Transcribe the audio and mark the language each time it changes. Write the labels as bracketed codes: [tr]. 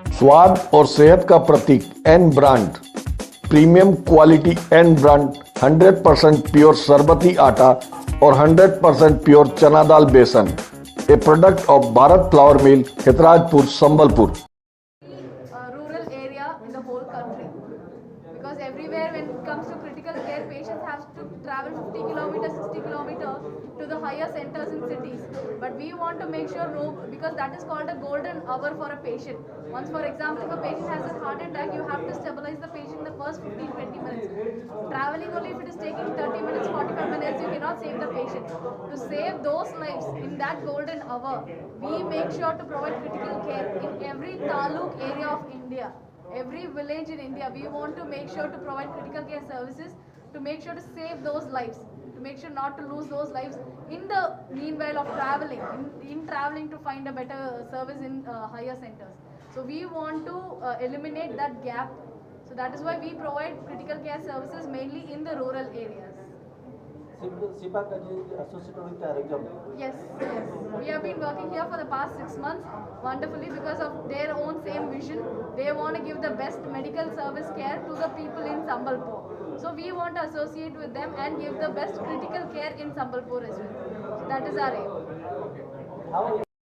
[hi] स्वाद और सेहत का प्रतीक N brand premium quality N brand 100% pure सरबती आटा और 100% प्योर चना दाल बेसन [en] a product of [hi] Bharat flower mill Khetrajpur Sambalpur [en] Rural area in the whole country because everywhere when it comes to critical care patients have to travel 50 kilometers 60 kilometers to the higher centers in cities but we want to make sure because that is called a golden hour for a patient once for example if a patient has a heart attack you have to stabilize the patient in the first 15-20 minutes traveling only if it is taking 30 minutes 45 minutes you cannot save the patient to save those lives in that golden hour we make sure to provide critical care in every taluk area of India every village in India we want to make sure to provide critical care services to make sure to save those lives to make sure not to lose those lives in the meanwhile of traveling in traveling to find a better service in higher centers so we want to eliminate that gap so that is why we provide critical care services mainly in the rural areas Sipaka ji associated with Arogyam yes we have been working here for the past 6 months wonderfully because of their own same vision. They want to give the best medical service care to the people in Sambalpur. So we want to associate with them and give the best critical care in Sambalpur as well. So that is our aim.